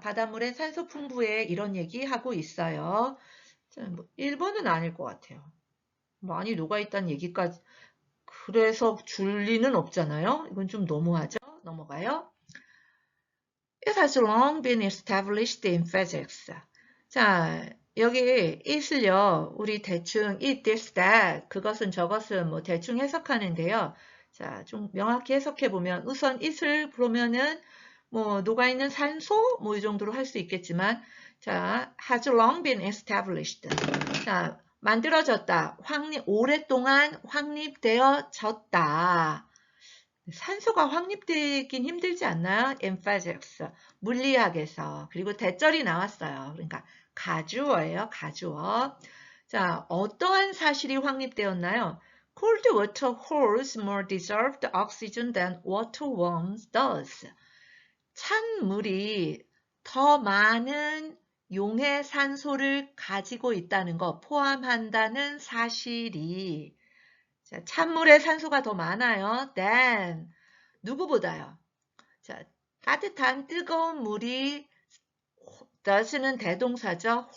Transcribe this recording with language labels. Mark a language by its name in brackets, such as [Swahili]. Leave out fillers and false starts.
[Korean] 바닷물엔 산소 풍부해. 이런 얘기 하고 있어요. 자, 1번은 아닐 것 같아요. 많이 녹아있다는 얘기까지. 그래서 줄 리는 없잖아요. 이건 좀 너무하죠? 넘어가요. [English] It has long been established in physics. [Korean] 자, 여기 it을요, 우리 대충 it, this, that, 그것은 저것은 뭐 대충 해석하는데요. 자, 좀 명확히 해석해 보면 우선 it을 보면은 뭐 녹아있는 산소 뭐 이 정도로 할 수 있겠지만, 자, [English] has long been established. [Korean] 자, 만들어졌다. 오랫동안 확립되어졌다. 산소가 확립되긴 힘들지 않나요? emphasis, 물리학에서. 그리고 대절이 나왔어요. 그러니까 가주어예요. 가주어. 자, 어떠한 사실이 확립되었나요? [English] Cold water holds more dissolved oxygen than water warm does. [Korean] 찬 물이 더 많은 용해 산소를 가지고 있다는 거 포함한다는 사실이 자, 찬물에 산소가 더 많아요. than 누구보다요. 자, 따뜻한 뜨거운 물이 does는 대동사죠.